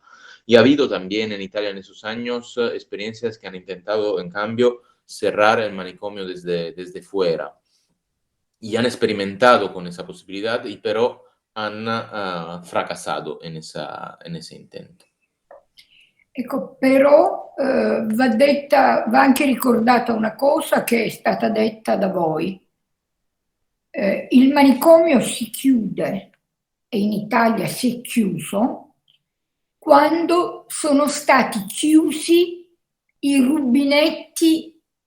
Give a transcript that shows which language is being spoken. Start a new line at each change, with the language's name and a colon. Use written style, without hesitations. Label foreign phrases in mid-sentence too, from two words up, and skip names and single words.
Spanish: Y ha habido también en Italia en esos años experiencias que han intentado, en cambio, cerrar el manicomio desde fuera. Y han experimentado con esa posibilidad, pero han fracasado en ese intento.
Italian: Ecco, però va anche ricordata una cosa che è stata detta da voi. Il manicomio si chiude, e in Italia si è chiuso, quando sono stati chiusi i rubinetti